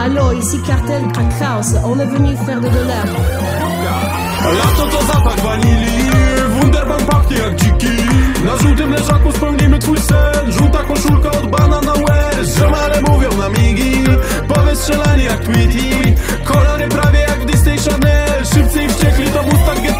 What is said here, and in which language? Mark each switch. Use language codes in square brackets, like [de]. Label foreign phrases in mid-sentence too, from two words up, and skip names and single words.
[fr] Allo, ici Cartel Crack House, on est venu faire de dollars. [pl] Lato to zapach wanilii, Wunderbaum pachnie jak dziki. Na żółtym leżaku spełnimy twój sen. Żółta koszulka od Banana West. Ziomale mówią na migi, powystrzelani jak Tweety. Kolory prawie jak w Disney Channel. Szybcy i wściekli to Mustang GT.